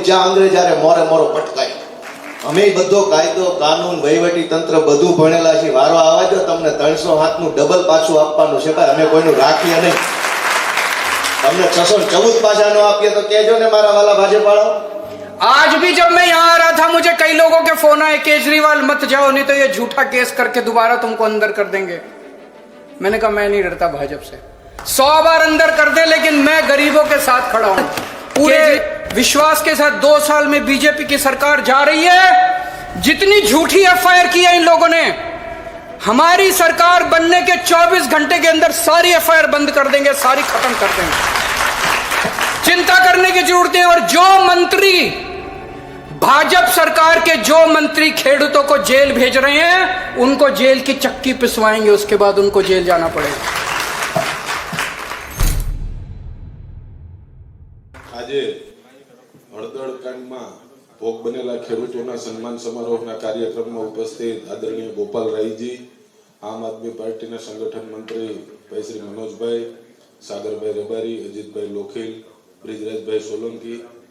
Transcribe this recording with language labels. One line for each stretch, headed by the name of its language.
Gujarati: જ્યાં અંગ્રેજ હારે મોરે મોરો પટકાય. અમે બધો કાયદો, કાનૂન, વહીવટી તંત્ર બધું ભણેલા છીએ. વારો આવવા દો, તમને 307 નું ડબલ પાછું આપવાનું છે. ભાઈ અમે કોઈનું રાખીએ નહીં. તમને 614 પાછા ન આપીએ તો કહેજો ને મારા વાલા ભાજપાળો.
Hindi: आज भी जब मैं यहाँ आ रहा था मुझे कई लोगों के फोन आए, केजरीवाल मत जाओ नहीं तो ये झूठा केस करके दोबारा तुमको अंदर कर देंगे. मैंने कहा मैं नहीं डरता भाजपा से. 100 बार अंदर कर दे लेकिन मैं गरीबों के साथ खड़ा हूं. पूरे विश्वास के साथ 2 साल में बीजेपी की सरकार जा रही है. जितनी झूठी एफआईआर की है इन लोगों ने, हमारी सरकार बनने के 24 घंटे के अंदर सारी एफआईआर बंद कर देंगे, सारी खत्म कर देंगे. चिंता करने की जरूरत है. और जो मंत्री, भाजपा सरकार के जो मंत्री खेडूतों को जेल भेज रहे हैं उनको जेल की चक्की पिसवाएंगे, उसके बाद उनको जेल जाना पड़ेगा.
Gujarati: આજે હળદળ કાંડમાં ભોગ બનેલા ખેડૂતોના સન્માન સમારોહના કાર્યક્રમમાં ઉપસ્થિત આદરણીય ગોપાલરાયજી, આમ આદમી પાર્ટીના સંગઠન મંત્રી ભાઈ શ્રી મનોજભાઈ, સાગરભાઈ રબારી, અજીતભાઈ લોખીલ, બ્રિજરાજભાઈ સોલંકી